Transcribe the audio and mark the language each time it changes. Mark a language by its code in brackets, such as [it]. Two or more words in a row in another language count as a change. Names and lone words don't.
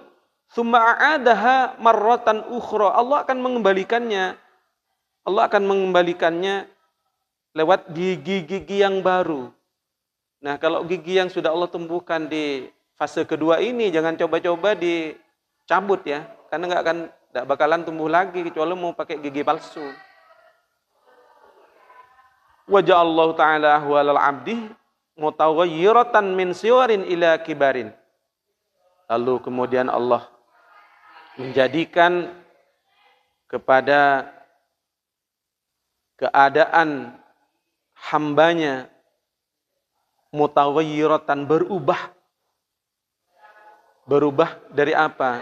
[ar] ثم أعادها مرة أخرى. [id] Allah akan mengembalikannya lewat gigi-gigi yang baru. Nah, kalau gigi yang sudah Allah tumbuhkan di fase kedua ini jangan coba-coba dicabut ya, karena nggak bakalan tumbuh lagi kecuali mau pakai gigi palsu. [ar] وجعل الله تعالى أحوال العبد متغيرة من صغر إلى كبر. [id] Lalu kemudian Allah menjadikan kepada keadaan hambanya mutaghayyiratan berubah dari apa?